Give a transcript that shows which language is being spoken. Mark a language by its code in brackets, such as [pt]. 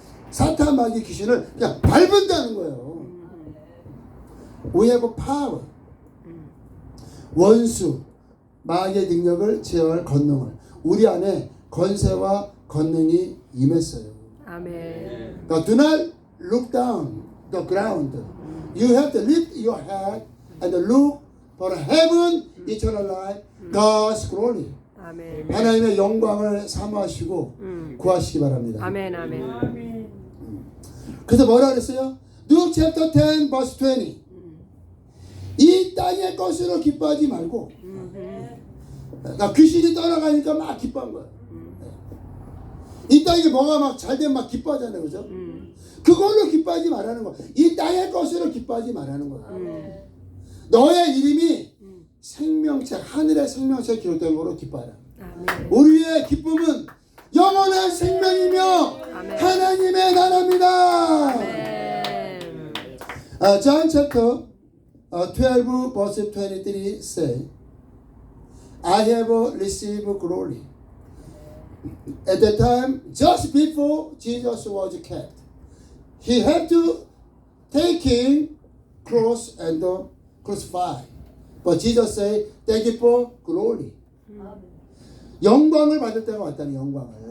[ko] 사탄 마귀 귀신을 그냥 밟은다는 거예요. [en] We have power. [ko] 원수 마귀의 능력을 제어할 권능을 우리 안에 건세와 권능이 임했어요. 아멘. [en] Now, do not look down the ground. You have to lift your head and look for heaven, eternal life, God's glory. [ko] 아멘. 하나님의 영광을 사모하시고 구하시기 바랍니다. 아멘. 아멘. 그래서 뭐라 그랬어요? [en] Luke chapter 10 verse 20. [ko] 이 땅의 것으로 기뻐하지 말고 나 귀신이 떠나가니까 막 기뻐한 거야. 이 땅에 뭐가 막 잘되면 막 기뻐하잖아요. 그죠? 그걸로 기뻐하지 말라는 거야. 이 땅의 것으로 기뻐하지 말라는 거야. 너의 이름이 생명책, 하늘의 생명책에 기록된 거로 기뻐하라. 아멘. 우리의 기쁨은 영원한 생명이며 아멘. 하나님의 나라입니다. 아멘. [en] John chapter 12 verse 23 say, I have received glory. At that time, just before Jesus was kept, he had to take him cross and crucify. But Jesus said, thank you for glory. [ko] 영광을 받을 때가 왔다는 영광을.